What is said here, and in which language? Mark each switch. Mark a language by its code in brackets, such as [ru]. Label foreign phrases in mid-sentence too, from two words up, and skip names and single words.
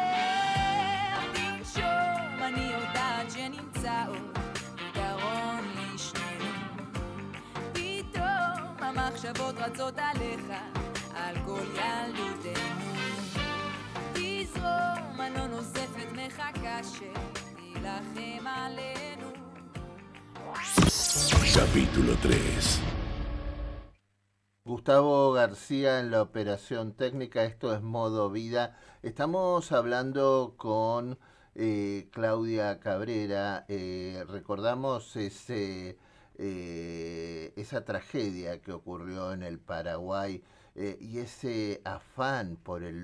[he] תנשום, אני יודעת שנמצא עוד פתרון לשנינו. פתאום המחשבות רצות עליך, על כל ילדותנו. תזרום, אני לא נוזפת, מחכה שתילחם עלינו. [es] Capítulo 3. Gustavo García en la operación técnica. Esto es Modo Vida. Estamos hablando con Claudia Cabrera. Recordamos esa tragedia que ocurrió en el Paraguay y ese afán por el